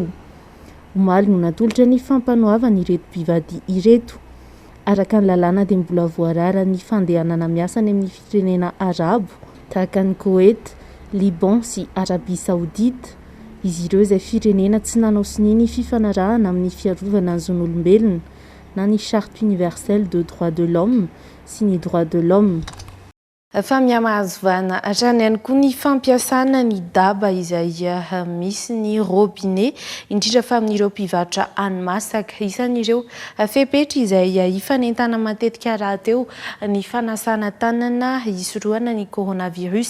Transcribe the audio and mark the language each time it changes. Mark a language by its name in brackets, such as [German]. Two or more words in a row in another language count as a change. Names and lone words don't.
[Malagasy] Omaly no natolotra ny fampanoavana ireto mpivady ireto. Araka ny lalàna dia mbola voarara ny fandehanana miasa any amin'ny firenena arabo tahaka ny Koet, Liban sy Arabia Saoudite. Izy ireo izay firenena tsy nanao sininy fifanarahana amin'ny fiarovana ny zon'olombelona na ny [French] charte universelle de droit de l'homme [Malagasy] sy ny [French] droit de l'homme. [Malagasy] Fa mihamahazovana hatrany ihany koa ny fampiasana ny daba izay misy ny robinet indrindra fa amin'ireo mpivarotra hani-masaka isan'ireo fepetra izay hifanentana matetika raha teo ny fanasana tanana hisorohana ny coronavirus.